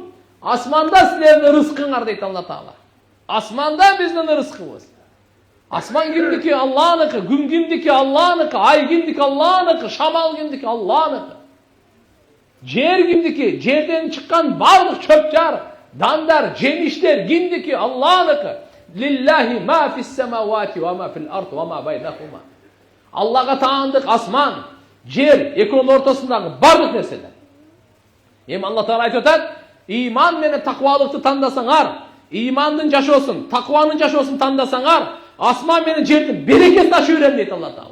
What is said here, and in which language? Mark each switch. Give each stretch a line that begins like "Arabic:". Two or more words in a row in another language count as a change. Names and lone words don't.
Kyrgyz: Асманда силердин рызкыңар дейт Алла Таала. Асманда биздин рызкыбыз. Асман кимдики? Алланыкы. Күн кимдики? Алланыкы. Ай кимдики? Алланыкы. Шамал кимдики? Алланыкы. Жер кимдики? Жерден чыккан барлык чөптөр, дандар, жемиштер кимдики? Алланыкы.
Arabic: لله ما في السماوات وما في الأرض وما بينهما.
Kyrgyz: Аллага таандык асман, жер, экөөнүн ортосундагы барлык нерселер. Эми Алла Таала айтып атат, иман менен таквалыкты тандасаңар, имандын жашоосун, такванын жашоосун тандасаңар, асман менен жердин берекесин ачып берем дейт Алла Таала.